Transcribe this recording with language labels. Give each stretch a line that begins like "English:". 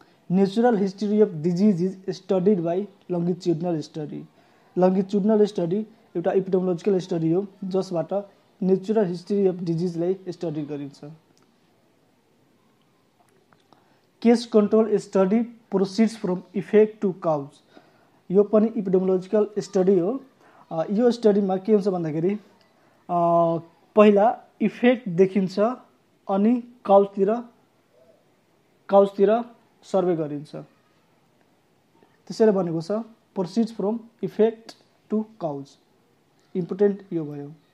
English: Natural history of disease is studied by longitudinal study.
Nepali: Longitudinal study एउटा इपिडेमियोलोजिकल study हो जसबाट natural history of डिजिजलाई study गरिन्छ।
English: Case control study proceeds from effect to cause.
Nepali: यो पनि इपिडेमियोलोजिकल study हो। यो स्टडीमा के हुन्छ भन्दाखेरि पहिला इफेक्ट देखिन्छ अनि काउजतिर सर्वे गरिन्छ। त्यसैले भनेको छ
English: Proceeds from effect to cause.
Nepali: Important यो भयो।